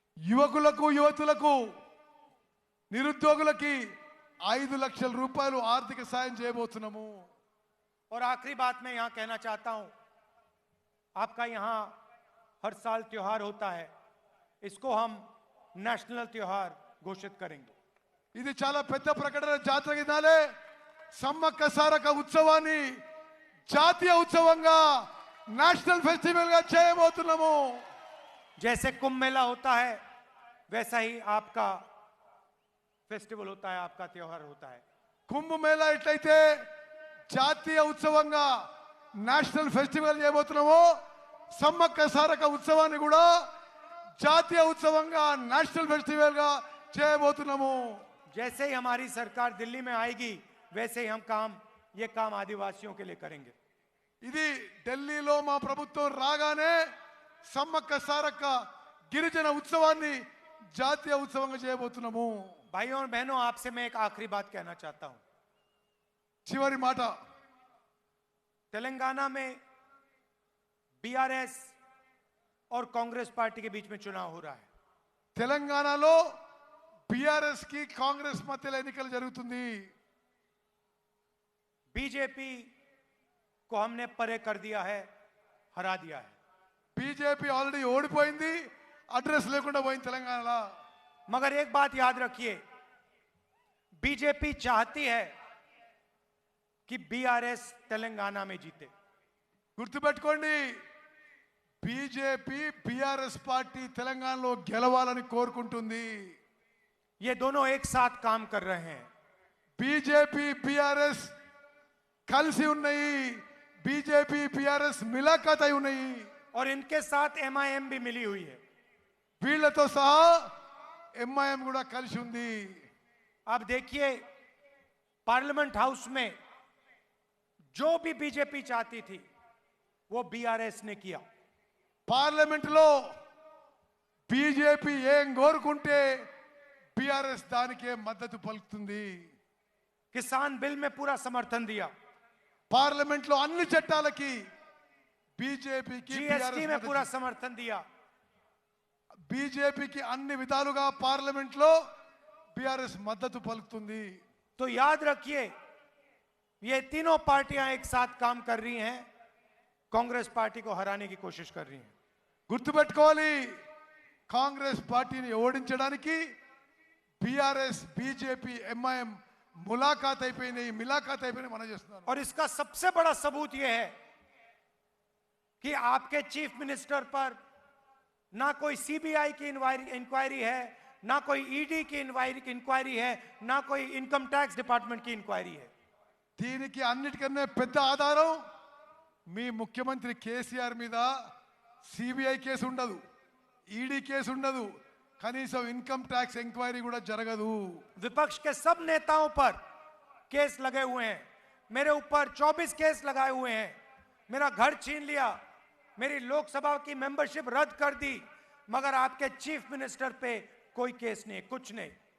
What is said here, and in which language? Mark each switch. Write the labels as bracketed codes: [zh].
[te] యువకులకు యువతులకు నిరుద్యోగులకి 5 లక్షల రూపాయలు ఆర్థిక సాయం చేయబోతున్నాము. [hi] और आखिरी बात मैं यहां कहना चाहता हूं, आपका यहां हर साल त्योहार होता है, इसको हम नेशनल त्योहार घोषित करेंगे। [te] ఇది చాలా పెద్ద ప్రకటన. జాతర దినాలే సమ్మక్క సారక ఉత్సవాన్ని జాతీయ ఉత్సవంగా నేషనల్ ఫెస్టివల్ గా చేయబోతున్నాము. [hi] जैसे कुंभ मेला होता है वैसा ही आपका फेस्टिवल होता है, आपका त्योहार होता है। [te] కుంభ మేళా ఎట్లయితే జాతీయ ఉత్సవంగా నేషనల్ ఫెస్టివల్ చేయబోతున్నామో సమ్మక్క సారక ఉత్సవాన్ని కూడా జాతీయ ఉత్సవంగా నేషనల్ ఫెస్టివల్ గా చేయబోతున్నాము. [hi] जैसे ही हमारी सरकार दिल्ली में आएगी वैसे ही हम ये काम आदिवासियों के लिए करेंगे। [te] ఇది ఢిల్లీలో మా ప్రభుత్వం రాగానే సమ్మక్క సారక్క గిరిజన ఉత్సవాన్ని జాతీయ ఉత్సవంగా చేయబోతున్నాము. [hi] भाइयों और बहनों, आपसे मैं एक आखिरी बात कहना चाहता हूं। [te] చివరి మాట, [hi] तेलंगाना में बीआरएस और कांग्रेस पार्टी के बीच में चुनाव हो रहा है। [te] తెలంగాణలో బీఆర్ఎస్ కి కాంగ్రెస్ మధ్యలో ఎన్నికలు జరుగుతుంది. [hi] बीजेपी को हमने परे कर दिया है, हरा दिया है। [te] బీజేపీ ఆల్రెడీ ఓడిపోయింది, అడ్రస్ లేకుండా పోయింది తెలంగాణలో. [hi] मगर एक बात याद रखिए, बीजेपी चाहती है कि बीआरएस तेलंगाना में जीते। [te] గుర్తుపెట్టుకోండి, బీజేపీ బీఆర్ఎస్ పార్టీ తెలంగాణలో గెలవాలని కోరుకుంటుంది. [hi] ये दोनों एक साथ काम कर रहे हैं। [te] బీజేపీ బీఆర్ఎస్ కలిసి ఉన్నాయి. బీజేపీ బీఆర్ఎస్ మిలాఖత్ అయి ఉన్నాయి. [hi] और इनके साथ एमआईएम भी मिली हुई है। [te] వీళ్ళతో సహా ఎంఐఎం కూడా కలిసి ఉంది. [hi] आप देखिए, पार्लियामेंट हाउस में जो भी बीजेपी चाहती थी वो बीआरएस ने किया। [te] పార్లమెంట్ లో బీజేపీ ఏం కోరుకుంటే బీఆర్ఎస్ దానికే మద్దతు పలుకుతుంది. [hi] किसान बिल में पूरा समर्थन दिया, [te] పార్లమెంట్ లో అన్ని చట్టాలకి బీజేపీకి [hi] जीएसटी में पूरा समर्थन दिया। [te] బీజేపీకి అన్ని విధాలుగా పార్లమెంట్ లో బీఆర్ఎస్ మద్దతు పలుకుతుంది. [hi] तो याद रखिए, ये तीनों पार्टियां एक साथ काम कर रही हैं, कांग्रेस पार्टी को हराने की कोशिश कर रही हैं। [te] గుర్తుపెట్టుకోవాలి, కాంగ్రెస్ పార్టీని ఓడించడానికి బీఆర్ఎస్ బీజేపీ ఎంఐఎం మిలాఖత్ అయిపోయినాయి మనం చేస్తున్నాం. [hi] और इसका सबसे बड़ा सबूत यह है कि आपके चीफ मिनिस्टर पर ना कोई सीबीआई की इंक्वायरी है, ना कोई ईडी की इंक्वायरी है, ना कोई इनकम टैक्स डिपार्टमेंट की इंक्वायरी है। [te] దీనికి అన్నిటికన్నా పెద్ద ఆధారం మీ ముఖ్యమంత్రి కేసీఆర్ మీద సిబిఐ కేసు ఉండదు, ఈడీ కేసు ఉండదు, కనీసం ఇన్కమ్ ట్యాక్స్ ఎంక్వైరీ కూడా జరగదు। [hi] विपक्ष के सब नेताओं पर केस लगे हुए हैं, मेरे ऊपर 24 केस लगाए हुए हैं, मेरा घर छीन लिया, मेरी लोकसभा की मेंबरशिप रद्द कर दी, मगर आपके चीफ मिनिस्टर पे कोई केस नहीं, कुछ नहीं।